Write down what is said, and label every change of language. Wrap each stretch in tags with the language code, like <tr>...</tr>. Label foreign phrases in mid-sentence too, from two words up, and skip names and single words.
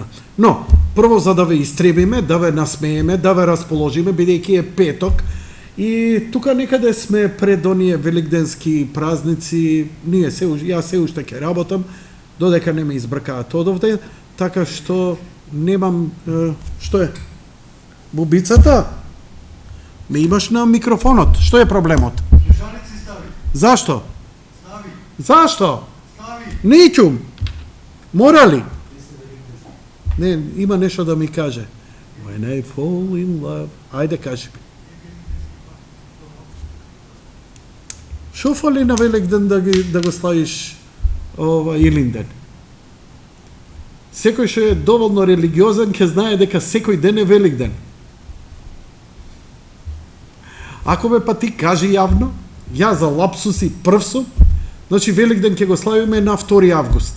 <mk>Но, прво за да ве истребиме, да ве насмееме, да ве расположиме, бидејќи е петок, и тука некаде сме пред оние великденски празници, јас се уште ќе работам, додека не ме избркаат одовде, така што немам, што е? Бубицата? Ме имаш на микрофонот, што е проблемот? Слушалици стави. Зашто? Стави. Зашто? Стави. Не ќум. Мора ли? Не, има нешто да ми каже.</mk> <en>When I fall in love.</en> <mk>Ајде, кажи ми. Шо фали на Великден да го славиш Илинден? Секој што е доволно религиозен ќе знае дека секој ден е Великден. Ако ме па ти кажи јавно, ја за лапсуси прв сум, значи Великден ќе го славиме на 2 август.</mk>